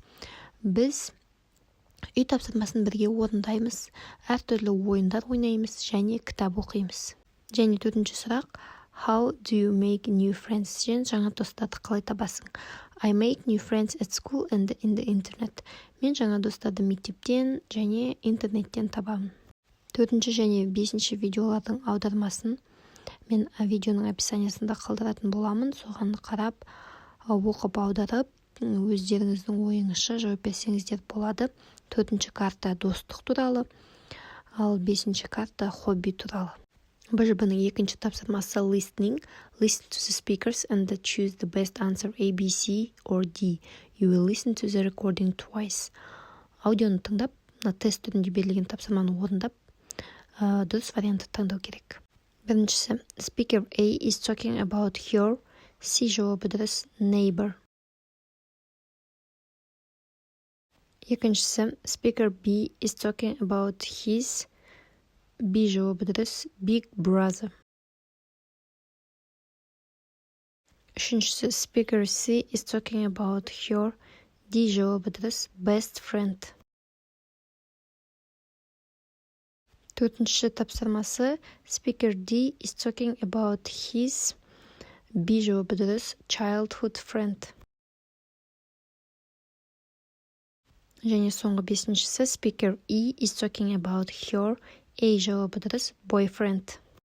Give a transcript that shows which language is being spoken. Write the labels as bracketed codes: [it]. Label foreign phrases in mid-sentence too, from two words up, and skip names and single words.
[kk] Біз үй тапсырмасын бірге орындаймыз, әртүрлі ойындар ойнаймыз және кітап оқимыз. Және төртінші сұрақ, [en] how do you make new friends? [kk] Сен жаңа достарды қалай табасың? [en] I make new friends at school and in the internet. [kk] Мен жаңа достарды мектептен және интернеттен табамын. Төртінші және бесінші видеолардың аудармасын мен видеоның описаниясында қалдыратын боламын. Соған қарап, оқып аударып, өздеріңіздің ойыңызша жауап берсеңіздер болады. Төртінші карта достық туралы, ал бесінші карта хобби туралы. БЖБ-нің екінші тапсырмасы listening. [en] Listen to the speakers and choose the best answer A, B, C or D. You will listen to the recording twice. [kk] Аудионы тыңдап, тест түрінде берілген тапсырманы орындап, дұрыс вариантты таңдау керек. Біріншісі, [en] speaker A is talking about her. [kk] C жауабы дұрыс, neighbor. Екіншісі, [en] speaker B is talking about his. [kk] B жауабы дұрыс, [en] big brother. [kk] Үшіншісі, [en] speaker C is talking about her. [kk] D жауабы дұрыс, [en] best friend. [kk] Төртінші тапсырмасы, [en] speaker D is talking about his. [kk] B жауабы дұрыс, [en] childhood friend. [kk] Және соңғы бесіншісі, [en] speaker E is talking about her. [kk] A жауабы дұрыс, boyfriend.